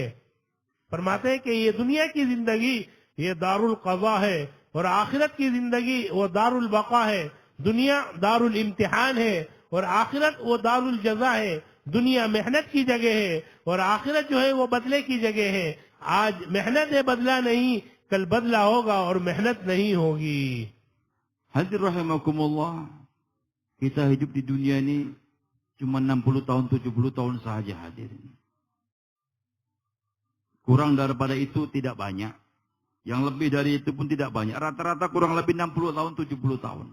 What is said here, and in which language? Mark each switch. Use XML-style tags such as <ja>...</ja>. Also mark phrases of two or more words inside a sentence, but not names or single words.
<hi>फरमाते हैं कि ये दुनिया की जिंदगी ये</hi> <ar>دار القضاء</ar> <hi>है, और आखिरत की जिंदगी वो</hi> <ar>دار البقاء</ar> <hi>है। दुनिया</hi> <ar>دار الامتحان</ar> <hi>है, और आखिरत वो</hi> <ar>دار الجزاء</ar> <hi>है। दुनिया मेहनत की जगह है और आखिरत जो है वो बदले की जगह है। आज मेहनत है, बदला नहीं, कल बदला होगा और मेहनत नहीं होगी।</hi> <id>Hadir rahimakumullah, kita hidup di dunia ini cuma 60 tahun, 70 tahun saja hadirin. Kurang daripada itu tidak banyak. Yang lebih dari itu pun tidak banyak. Rata-rata kurang lebih 60 tahun, 70 tahun.</id>